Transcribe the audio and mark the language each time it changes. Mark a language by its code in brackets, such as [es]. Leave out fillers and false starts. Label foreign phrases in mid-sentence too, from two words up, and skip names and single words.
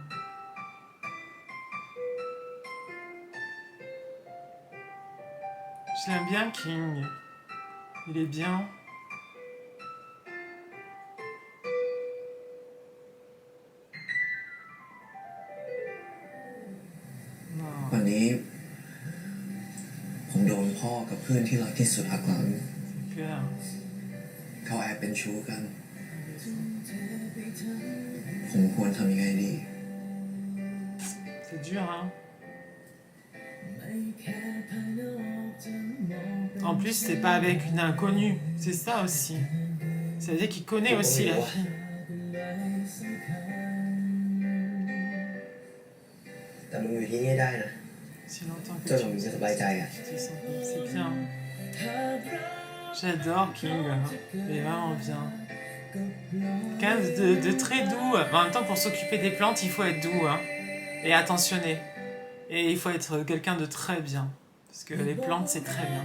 [fr] Je l'aime bien, King. Il est bien. Non. [th] วันนี้ ผมโดนพ่อกับเพื่อนที่รักที่สุดหักหลัง [fr] Cœur. [th] เขาแอบเป็นชู้กัน ผมควรทำยังไงดี [fr] C'est dur, hein. En plus, c'est pas avec une inconnue. C'est ça aussi. Ça veut dire qu'il connaît aussi la fille. [th] แต่มึงอยู่ที่นี่ได้นะ [fr] Si longtemps [th] จ [fr] que [th] น [fr] tu [th] มึงจะสบายใจอ่ะ [fr] te sens bien. C'est bien. J'adore King. Il est vraiment bien. Quelqu'un de très doux. En même temps, pour s'occuper des plantes, il faut être doux hein, et attentionné. Et il faut être quelqu'un de très bien. Parce que les plantes, c'est très bien.